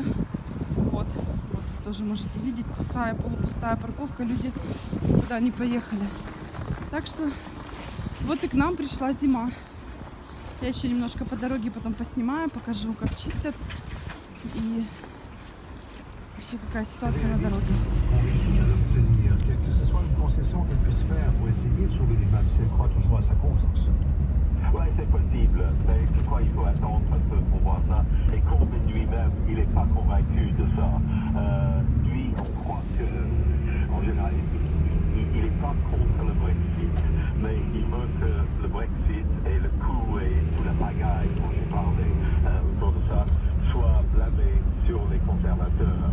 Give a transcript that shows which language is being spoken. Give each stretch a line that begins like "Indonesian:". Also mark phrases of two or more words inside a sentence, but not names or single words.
Russian: Вот вы тоже можете видеть, пустая, полупустая парковка. Люди никуда не поехали. Так что вот и к нам пришла зима. Я еще немножко по дороге потом поснимаю, покажу, как чистят. И вообще какая ситуация на дороге.
French: Que ce soit une concession qu'elle puisse faire pour essayer de sauver l'immeuble, si elle croit toujours à sa cause. Oui, c'est possible, mais je crois qu'il faut attendre un peu pour voir ça. Et Corbyn lui-même, il n'est pas convaincu de ça. Lui, on croit que, en général, il n'est pas contre le Brexit, mais il veut que le Brexit et le coup et toute la pagaille dont j'ai parlé autour de ça soit blâmé sur les conservateurs.